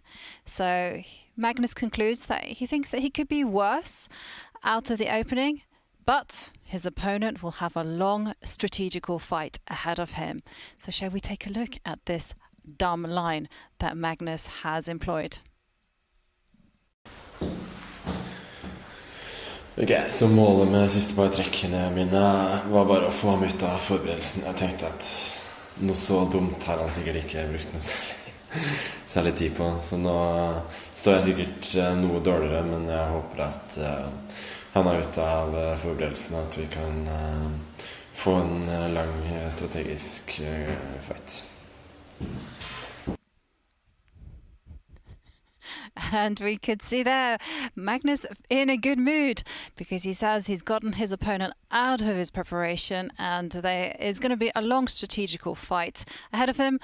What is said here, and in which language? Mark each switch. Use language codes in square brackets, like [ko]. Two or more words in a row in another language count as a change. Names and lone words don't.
[en] So Magnus concludes that he thinks that he could be worse out of the opening, but his opponent will have a long strategical fight ahead of him. So shall we take a look at this dumb line that Magnus has employed? [no] Ok, så målet med de siste par trekkene mine var bare å få ham ut av forberedelsen. Jeg tenkte at noe så dumt har han sikkert ikke brukt noe særlig tid på. Så nå står jeg sikkert noe dårligere, men jeg håper at han er ute av forberedelsen, at vi kan få en lang strategisk fight. [en] And we could see there Magnus in a good mood, because he says he's gotten his opponent out of his preparation and there is going to be a long strategical fight ahead of him.